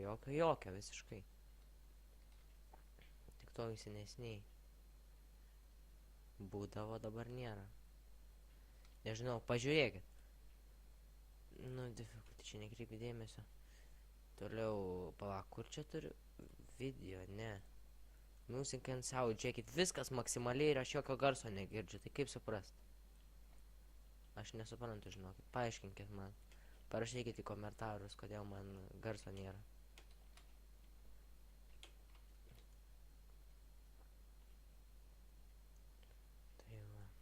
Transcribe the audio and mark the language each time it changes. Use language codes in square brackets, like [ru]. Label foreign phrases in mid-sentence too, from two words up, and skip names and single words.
[lt] Jokio visiškai. Tik to senesniai. Būdavo, dabar nėra. Nežinau, pažiūrėkit. Nu, difikulti, čia nekreipi dėmesio. Toliau, palauk, kur čia turiu? Video, ne. [en] Music and sound, [lt] žiūrėkit, viskas maksimaliai ir aš jokio garso negirdžiu, tai kaip suprast? Aš nesuprantu, žinokit, paaiškinkit man. Parašykit į komentarus, kodėl man garso nėra. Tai va.